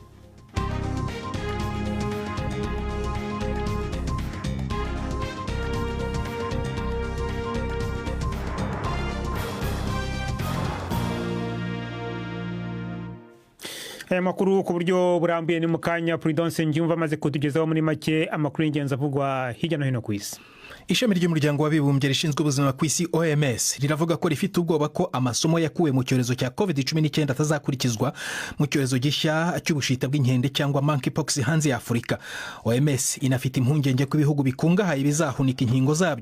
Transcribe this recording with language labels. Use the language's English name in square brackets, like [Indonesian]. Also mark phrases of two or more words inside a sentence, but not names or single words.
[Kinyarwanda] Aya makuru ku buryo burambuye ni mukanya Prudence Njumva maze kutugezaho muri make amakuru y'ingenzi avugwa hirya no hino ku isi. Ishami ry'umuryango w'abibumbye rishinzwe ubuzima ku isi OMS riravuga ko rifite ubwoba ko amasomo yakuwe mu cyorezo cya COVID-19 atazakurikizwa mu cyorezo gishya cy'ubushita bw'inkende cyangwa monkeypox hanze ya Afurika. OMS inafite impungenge ko ibihugu bikungahaye bizahunika inkingo zabyo.